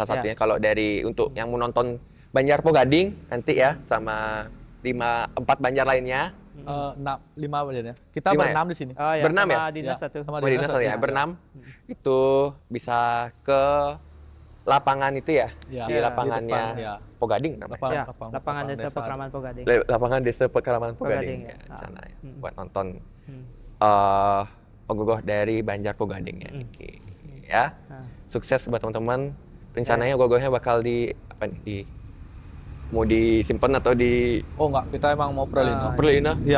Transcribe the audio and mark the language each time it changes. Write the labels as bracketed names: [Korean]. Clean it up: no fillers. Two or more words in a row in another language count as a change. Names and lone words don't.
[Indonesian] Salah satunya kalau dari untuk yang mau nonton Banjar Pogading nanti ya, sama 4 Banjar lainnya. 5 badannya. Kita 5 ya? berenam di sini. Oh ya, Berenam sama ya? dinas Ya, satu. sama Oh, dinas ya, berenam. Itu bisa ke lapangan itu ya, Ya, di di lapangannya depan, ya. Pogading namanya. Ya, Lapangan lapangan desa desa. Pekraman Pogading. Lapangan Desa Pekraman Pogading Pogading, ya, ya. di sana ya. Hmm. Buat nonton Hmm. Ogogoh dari Banjar Pogading ya. Oke. Ya. Nah. Sukses buat teman-teman. Rencananya ogogohnya bakal mau disimpan atau di Oh enggak, kita emang mau prelino. Perlina? Iya.